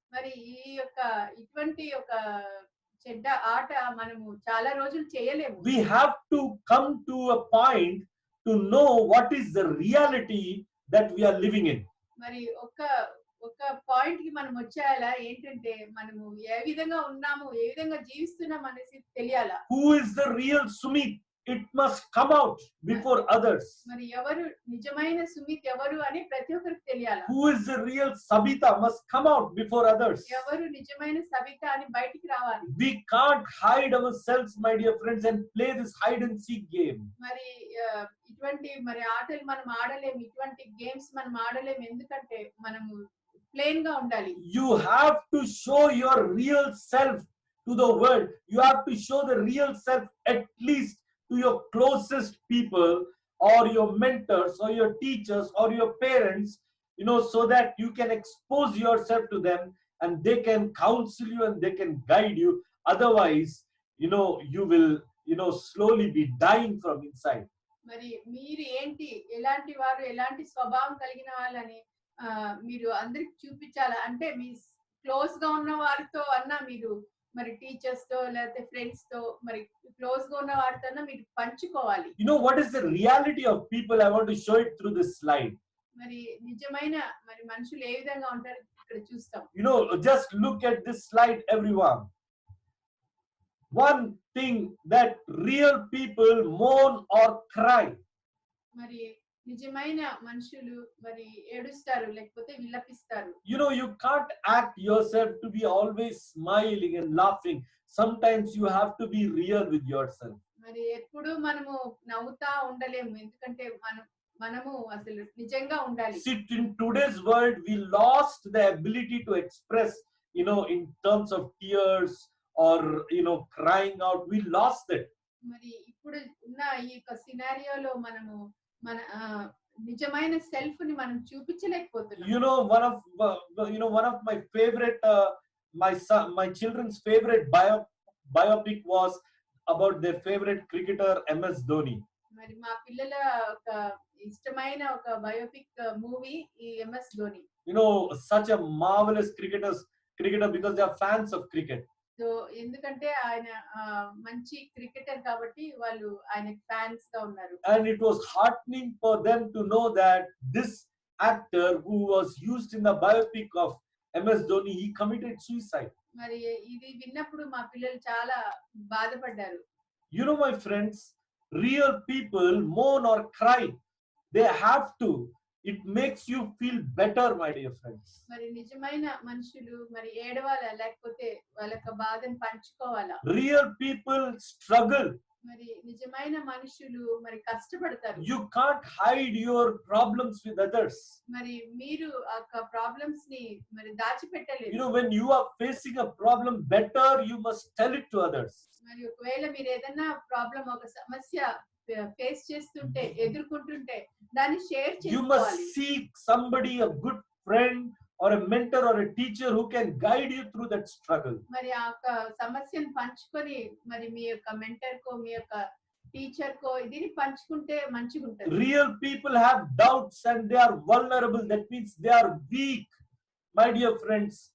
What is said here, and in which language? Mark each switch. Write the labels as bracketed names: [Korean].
[Telugu] మరి ఇటువంటి ఒక చెడ్డ ఆట మనము చాలా రోజులు చేయలేము. [English] We have to come to a point to know what is the reality that we are living in. [Telugu] మరి ఒక పాయింట్ కి మనం వచ్చేయాలా, ఏంటంటే మనము ఏ విధంగా ఉన్నాము, ఏ విధంగా జీవిస్తున్నాం అనేసి తెలియాలా. [English] Who is the real Sumit? It must come out before others. [Telugu] మరి ఎవరు నిజమైన సుమిత్ ఎవరు అని ప్రతి ఒక్కరికి తెలియాలా. [English] Who is the real Sabita must come out before others. [Telugu] ఎవరు నిజమైన సబిత అని బయటికి రావాలి. [English] We can't hide ourselves, my dear friends, and play this hide and seek game. [Telugu] మరి ఇటువంటి మరి ఆటలు మనం ఆడలేము, ఇటువంటి గేమ్స్ మనం ఆడలేము, ఎందుకంటే మనము ప్లేన్ గా ఉండాలి. [English] You have to show your real self to the world. You have to show the real self at least to your closest people, or your mentors, or your teachers, or your parents, so that you can expose yourself to them, and they can counsel you and they can guide you. Otherwise, you will slowly be dying from inside. [Telugu] మరి మీరు ఏంటి, ఎలాంటి వారు, ఎలాంటి స్వభావం కలిగిన వాళ్ళని మీరు అందరికి చూపించాలా అంటే, మీ క్లోజ్ గా ఉన్న వారితో అన్నా మీరు మరి టీచర్స్ తో లేకపోతే ఫ్రెండ్స్ తో మరి క్లోజ్ గా ఉన్న వారితో మీరు పంచుకోవాలి. [English] What is the reality of people? I want to show it through this slide. [Telugu] మరి నిజమైన మరి మనుషులు ఏ విధంగా ఉంటారు ఇక్కడ చూస్తాం. [English] Just look at this slide, everyone. One thing that real people mourn or cry. [Telugu] మరి నిజమైన మనుషులు మరి ఏడుస్తారు లేకపోతే విలపిస్తారు. [English] You can't act yourself to be always smiling and laughing. Sometimes you have to be real with yourself. [Telugu] మరి ఎప్పుడు మనము నవ్వుతా ఉండలేము, ఎందుకంటే మనము అసలు నిజంగా ఉండాలి. [English] See, in today's world we lost the ability to express in terms of tears or crying out. We lost it. [Telugu] మరి ఇప్పుడు ఉన్న ఈ సినారియోలో మనము మన నిజమైన సెల్ఫ్ ని మనం చూపించలేకపోతున్నాం. [English] One of my favorite my children's favorite biopic was about their favorite cricketer MS Dhoni. [Telugu] మరి మా పిల్లల ఒక ఇష్టమైన ఒక బయోపిక్ మూవీ ఈ MS Dhoni. [English] Such a marvelous cricketer because they are fans of cricket. [Telugu] So ఎందుకంటే ఆయన మంచి క్రికెటర్ కాబట్టి వాళ్ళు ఆయన ఫ్యాన్స్ గా ఉన్నారు. [English] And it was heartening for them to know that this actor who was used in the biopic of MS Dhoni, he committed suicide. [Telugu] మరి ఇది విన్నప్పుడు మా పిల్లలు చాలా బాధపడ్డారు. [English] My friends, real people mourn or cry. They have to. It makes you feel better, my dear friends. [Telugu] మరి నిజమైన మనుషులు మరి ఏడవాలా లేకపోతే వాళ్ళకి బాధను పంచుకోవాలా. [English] Real people struggle. [Telugu] మరి నిజమైన మనుషులు మరి కష్టపడతారు. [English] You can't hide your problems with others. [Telugu] మరి మీరు ఆ ప్రాబ్లమ్స్ ని మరి దాచిపెట్టలేరు. [English] When you are facing a problem, better you must tell it to others. [Telugu] మరి ఒకవేళ మీరు ఏదైనా ప్రాబ్లం, ఒక సమస్య ఫేస్ చేస్తుంటే, ఎదుర్కొంటుంటే దాన్ని షేర్ చేసుకోవాలి. [English] You must seek somebody, a good friend or a mentor or a teacher who can guide you through that struggle. [Telugu] మరి ఆ సమస్యను పంచుకొని మరి మీ యొక్క మెంటర్ కో మీ యొక్క టీచర్ కో దీన్ని పంచుకుంటే మంచిగా ఉంటుంది. [English] Real people have doubts and they are vulnerable. That means they are weak, my dear friends.